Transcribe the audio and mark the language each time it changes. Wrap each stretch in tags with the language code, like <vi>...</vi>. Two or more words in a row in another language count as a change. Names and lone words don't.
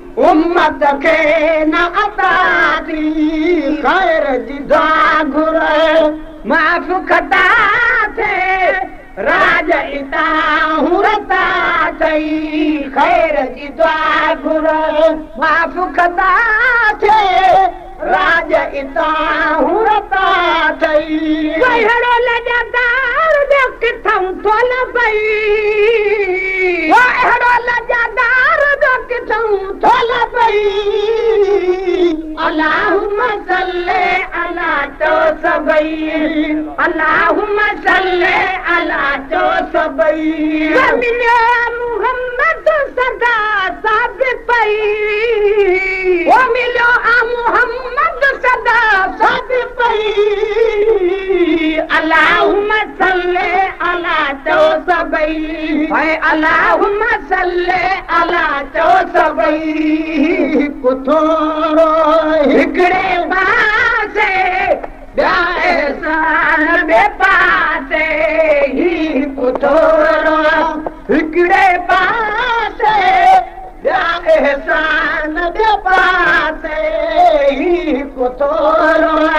<sd>امت کي نه عطا ٿي خير جي دعا گهر، معاف خطا ٿي راڄ هتان هرتا ٿئي خير جي دعا گهر، معاف خطا ٿي راڄ اتان هو رتا ٿئي. ڪهڙو لجندار جو ڪٿان ٿو لڀئي. وا اهڙو لجندار جو ڪٿان ٿو لڀئي.</sd> <ar>اللهم صل على</ar> <sd>تو سڀئي.</sd> <ar>اللهم صل على،</ar> <sd>چو سڀئي. زمين محمد صدا ثابت پئي. او مليو آ محمد صدا ثابت پئي.</sd> <ar>اللهم صل على،</ar> <sd>چو سڀئي.</sd> <ar>هي اللهم صل على،</ar> <sd>چو سڀئي. ڪٿان هڪڙي پاسي ٻيا احسان ٻئي پاسي هي ڪو ٿورو. هڪڙي پاسي ٻيا احسان ٻئي پاسي هي ڪو ٿورو.</sd>